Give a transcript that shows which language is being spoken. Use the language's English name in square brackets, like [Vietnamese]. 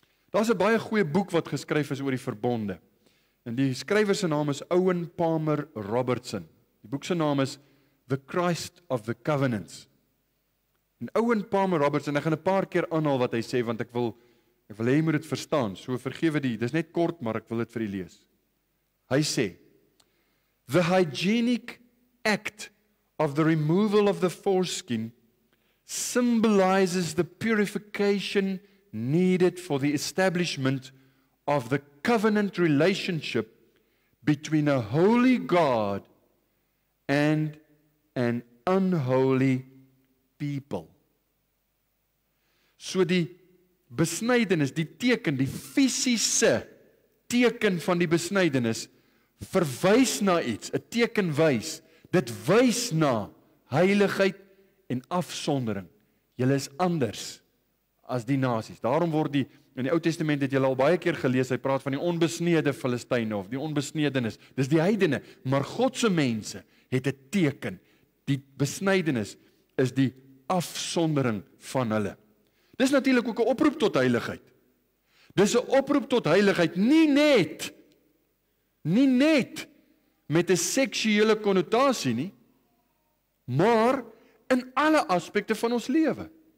[Afrikaans] Daar's 'n baie goeie boek wat geskryf is oor die verbonde. En die skrywer se naam is Owen Palmer Robertson. Die boek se naam is The Christ of the Covenants. En Owen Palmer Robertson, ek gaan 'n paar keer aanhaal wat hy sê, want ek wil hê jy moet dit verstaan, so vergewe die, dis net kort, maar ek wil dit vir u lees. Hy sê, [English] the hygienic act of the removal of the foreskin symbolizes the purification needed for the establishment of the covenant relationship between a holy God and an unholy people. [Afrikaans] So die besnydenis, die teken, die fisiese teken van die besnydenis verwys na iets, 'n teken wys. Dit wys na heiligheid en afsondering. Julle is anders as die nasies. Daarom word in die Ou Testament het julle al baie keer gelees, hy praat van die onbesnede Filistyne of die onbesnedenis. Dis die heidene, maar God se mense het 'n teken. Die besnydenis is die afsondering van hulle. Dis natuurlik ook 'n oproep tot heiligheid. Dis 'n oproep tot heiligheid, nie net met 'n seksuele konnotasie nie, maar in alle aspekte van ons lewe.